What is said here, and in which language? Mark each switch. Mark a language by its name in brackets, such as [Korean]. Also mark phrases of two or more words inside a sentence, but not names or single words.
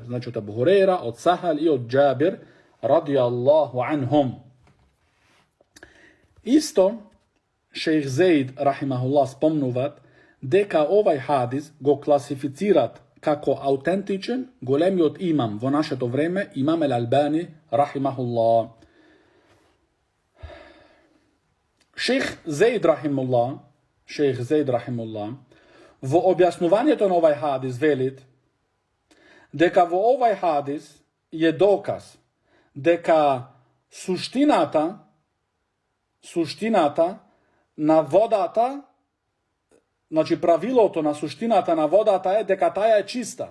[Macedonian] Значи, од Абу Хурера, од Сахал и од Џабир [Arabic] رضي الله عنهم. [Macedonian] Исто, шејх Заид, рахимахуллах, спомнуват, дека овај хадис го класифицират како автентичен, големи од имам во наше то време, Имам ал-Албани, рахимахуллах. Шејх Заид, рахимуллах, во објасновање то на овај хадис велит, дека во овај хадис је доказ, дека суштината на водата, значи правило то на суштината на водата је дека таја је чиста.